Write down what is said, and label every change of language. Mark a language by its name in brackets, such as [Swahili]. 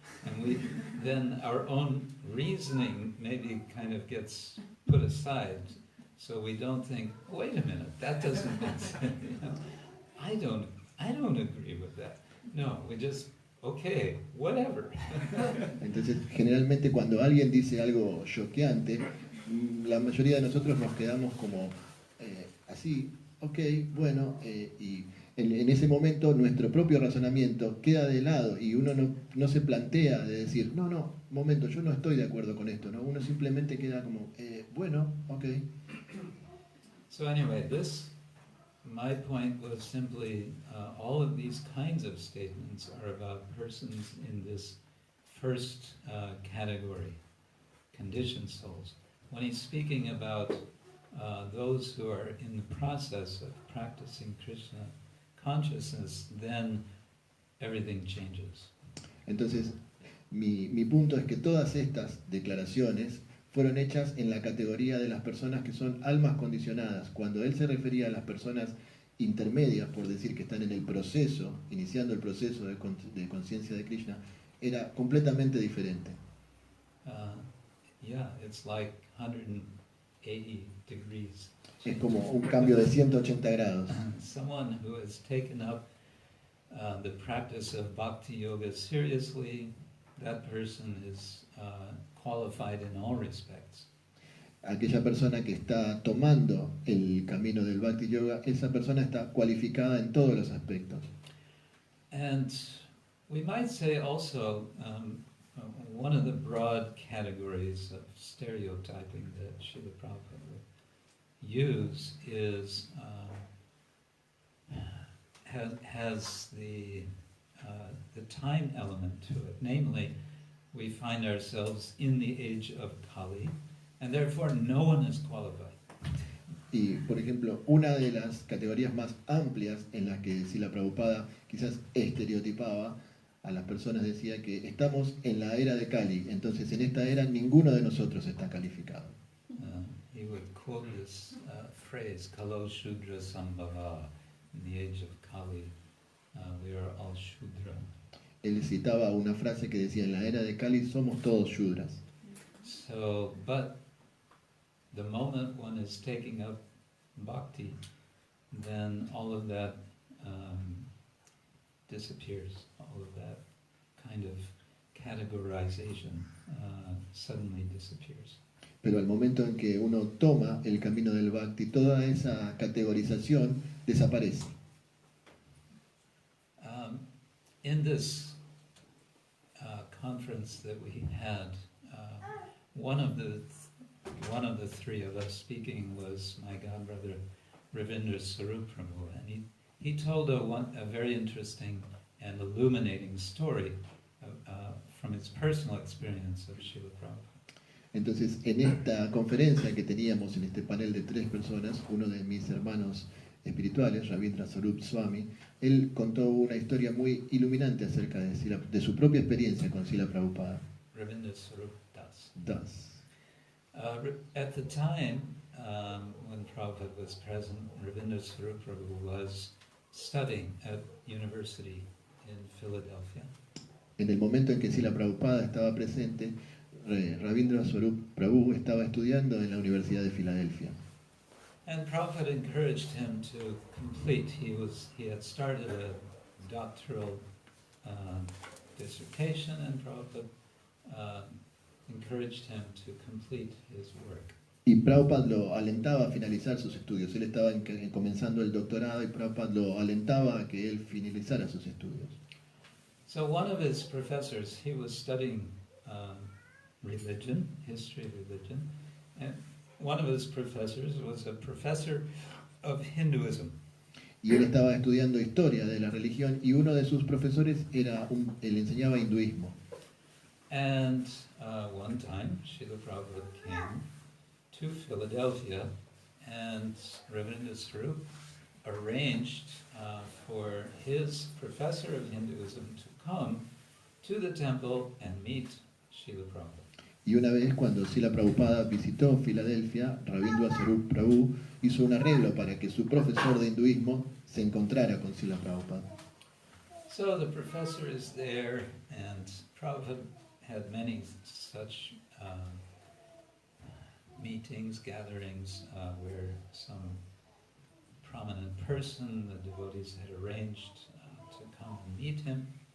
[English] And then our own reasoning maybe kind of gets put aside. So we don't think, wait a minute, that doesn't make sense. I don't agree with that. No, we just, okay, whatever. [Spanish] Entonces, generalmente cuando alguien dice algo choqueante, la mayoría de nosotros nos quedamos como así, ok, bueno, y en ese momento nuestro propio razonamiento queda de lado y uno no se plantea de decir, no, momento, yo no estoy de acuerdo con esto, ¿no? Uno simplemente queda como, bueno, ok. [English] So anyway, my point was simply, all of these kinds of statements are about persons in this first category, conditioned souls. When he's speaking about those who are in the process of practicing Krishna consciousness, then everything changes. [Spanish] Entonces, mi punto es que todas estas declaraciones fueron hechas en la categoría de las personas que son almas condicionadas. Cuando él se refería a las personas intermedias, por decir que están en el proceso, iniciando el proceso de conciencia de Krishna, era completamente diferente. [English] Yeah, it's like 180 degrees. [Spanish] Es como un cambio de 180 grados. [English] Someone who has taken up the practice of bhakti yoga seriously, that person is qualified in all respects. [Spanish] Aquella persona que está tomando el camino del Bhakti Yoga, esa persona está cualificada en todos los aspectos. [English] And we might say also one of the broad categories of stereotyping that Srila Prabhupada would use is has the time element to it. Namely, we find ourselves in the age of Kali, and therefore no one is qualified. [Spanish] Y, por ejemplo, una de las categorías más amplias en las que Srila Prabhupada quizás estereotipaba a las personas decía que estamos en la era de Kali, entonces en esta era ninguno de nosotros está calificado. [English] He would quote this phrase, [Sanskrit] Kalo Shudra Sambhava, [English] in the age of Kali, we are all Shudra. [Spanish] Él citaba una frase que decía, en la era de Kali somos todos Shudras. [English] So, but the moment one is taking up bhakti, then all of that disappears. All of that kind of categorization suddenly disappears. [Spanish] Pero al momento en que uno toma el camino del Bhakti, toda esa categorización desaparece. [English] In this conference that we had, one of the three of us speaking was my godbrother Ravindra Sarup Prabhu, and he told a very interesting and illuminating story from his personal experience of Srila Prabhupada. [Spanish] Entonces, en esta conferencia que teníamos, en este panel de 3 personas, uno de mis hermanos espirituales, Ravindra Sarup Swami, él contó una historia muy iluminante acerca de su propia experiencia con Srila Prabhupada. [English] Ravindra Sarup Das. Das. At the time when Prabhupada was present, Ravindra Sarup Prabhu was studying at university in Philadelphia. [Spanish] En el momento en que Srila Prabhupada estaba presente, Ravindra Swarup Prabhu estaba estudiando en la Universidad de Filadelfia. [English] And Prabhupada encouraged him to complete. He had started a doctoral dissertation, and Prabhupada encouraged him to complete his work. [Spanish] Y Prabhupada lo alentaba a finalizar sus estudios. Él estaba comenzando el doctorado y Prabhupada lo alentaba a que él finalizara sus estudios. [English] So one of his professors, he was studying religion, history of religion, and one of his professors was a professor of Hinduism. [Spanish] Y él estaba estudiando historia de la religión y uno de sus profesores él enseñaba hinduismo. [English] And one time, Srila Prabhupada came to Philadelphia, and Ravindra Sarup arranged for his professor of Hinduism to come to the temple and meet Srila Prabhupada. [Spanish] Y una vez cuando Srila Prabhupada visitó Filadelfia, Ravindra Sarup Prabhu hizo un arreglo para que su profesor de hinduismo se encontrara con Srila Prabhupada. [English] So the professor is there, and Prabhupada had many such meetings, gatherings, where some prominent person, the devotees had arranged to come and meet him.